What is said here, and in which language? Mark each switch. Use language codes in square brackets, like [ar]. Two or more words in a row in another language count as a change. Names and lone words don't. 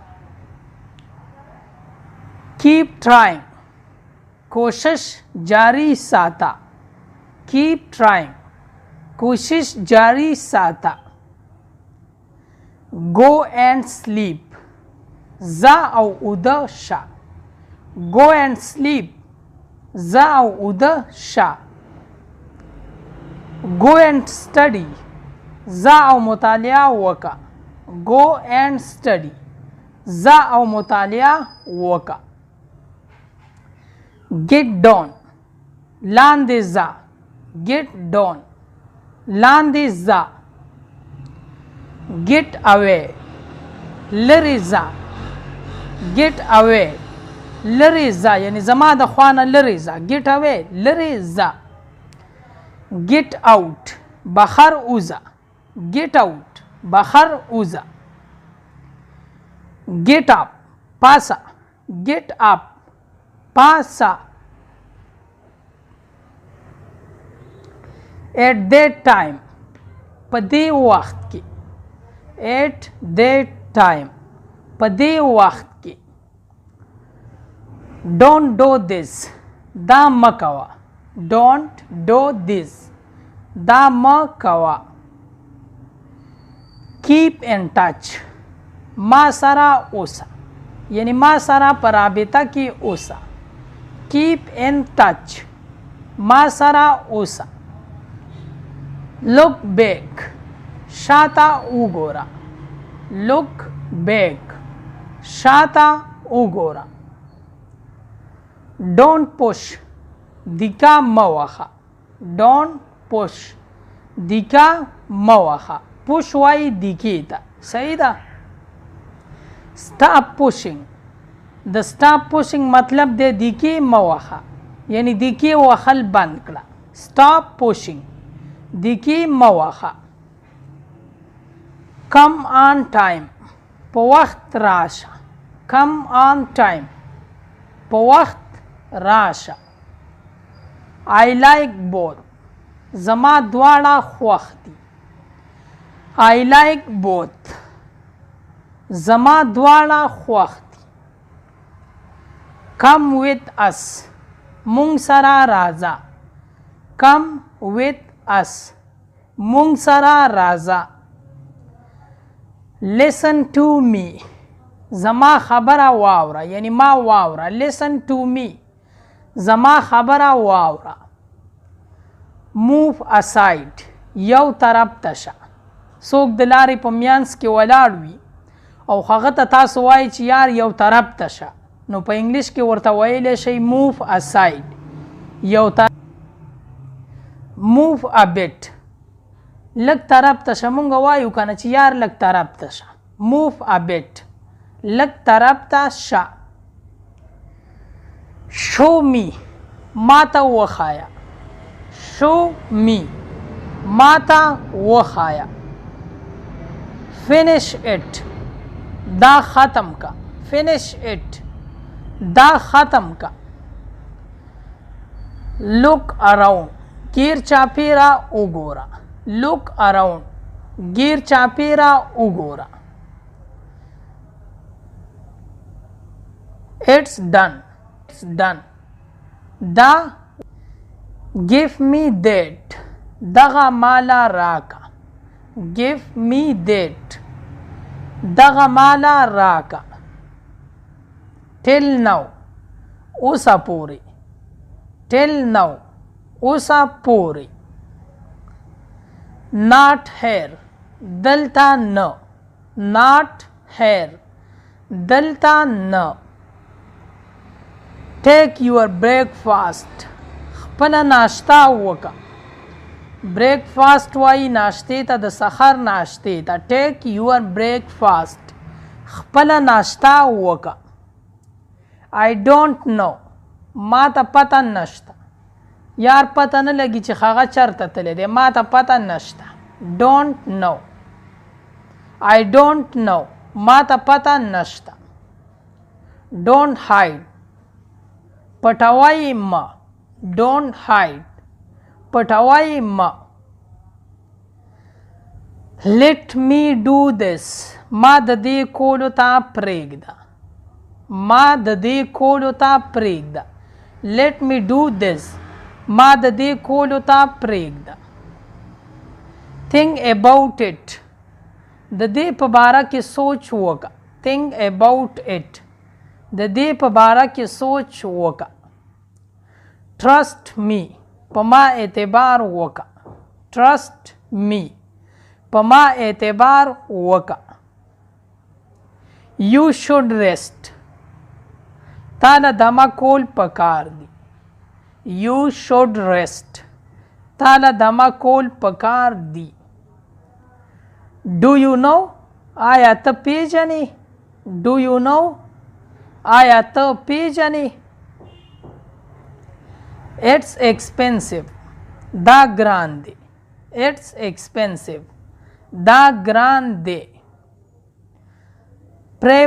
[en] keep trying [ps] کوشش جاری ساته. [en] keep trying [ps] کوشش جاری ساته. [en] go and sleep [ps] ځه او اوده شه. [en] go and sleep [ps] ځه او اوده شه. [en] go and study [ps] ځه او مطالعه وکړه. [en] go and study [ps] ځه او مطالعه وکړه. [en] get down [ps] لاندې ځه. [en] get down [ps] لاندې ځه. [en] get away [ps] لرې ځه. [en] get away [ps] لرې ځه، یعنی زما د خوا نه لرې ځه. [en] get away [ps] لرې ځه. [en] get out [ps] بهر وځه. [en] get out [ps] بهر وځه. [en] get up پاسه. get up [ps] پاسه. [en] at that time [ps] په دې وخت کې. [en] at that time [ps] په دې وخت کې. [en] don't do this [ps] دا مه کوه. [en] don't do this [ps] دا مه کوه. [en] keep in touch [ps] ما سره اوسه، یعنی ما سره په رابطه کې اوسه. [en] keep in touch [ps] ما سره اوسه. [en] look back [ps] شاته وګوره [en] look back [ps] شاته وګوره [en] don't push [ps] دیکا موخه [en] don't push [ps] دیکا موخه push وای دیکی ته صحیح ده [en] stop pushing [ps] د [en] stop pushing [ps] مطلب دی دیکی موخه یعنی دیکی وخل بند کړه [en] stop pushing [ps] دیکی موخه [en] come on time [ps] په وخت راشه [en] come on time [ps] په وخت راشه [en] I like both [ps] زما دواړه خوښ دي [en] I like both [ps] زما دواړه خوښ دي [en] come with us [ps] مونږ سره راځه [en] come with us [ps] مونږ سره راځه [en] listen to me [ps] زما خبره واوره یعنی ما واوره [en] listen to me [ps] زما خبره واوره [en] move aside [ps] یو طرف ته شه څوک د لارې په میانس کې ولاړ وي او هغه ته تاسو وایي چې یار یو طرف ته شه نو په انګلیش کې ورته ویلی شئ [en] move aside [ps] یو طرف [en] move a bit [ps] لږ طرف ته شه مونږ وایو که نه چې یار لږ طرف ته شه [en] move a bit [ps] لږ طرف ته شه [en] show me [ps] ما ته وښایه [en] show me [ps] ما ته وښایه [en] finish it [ps] دا ختم کا [en] finish it [ps] دا ختم کا [en] look around [ps] گیر چاپیرا وګوره [en] look around [ps] گیر چاپیرا وګوره [en] it's done دا give me that [ps] دغه مالا راکا [en] give me that [ps] دغه مالا راکا [en] till now [ps] اوسه پوری [en] till now [ps] اوسه پوری [en] not here [ps] دلتا نه [en] not here [ps] دلتا نه [en] take your breakfast [ps] خپل ناشته وکا breakfast وای ناشته ته د سحر ناشته ته [en] take your breakfast [ps] خپل ناشته وکا [en] I don't know [ps] ما ته پته نشته یار پته نه لګي چې هغه چرته تللی دی ما ته پته نشته [en] don't know I don't know [ps] ما ته پته نشته [en] don't hide [ps] پټوای ما [en] don't hide [ps] پټوای ما let me do this ما د دې کولو ته پرېږده ما د دې کولو ته پرېږده [en] let me do this [ps] ما د دې کولو ته پرېږده [en] think about it [ps] د دې په باره کې سوچ وکړه [en] think about it [ps] د دې په باره کې سوچ وکړه [en] trust me [ps] په ما اعتبار وکړه [en] trust me [ps] په ما اعتبار وکړه [en] you should rest [ps] تا نه دمه کول پکار دی [en] you should rest [ps] تا نه دمه کول پکار دی [en] do you know [ps] آیا ته پیژنې [en] do you know [ps] آیا ته پیژنې [en] it's expensive [ps] دا ګران دی [en] it's expensive [ps] دا ګران دی pray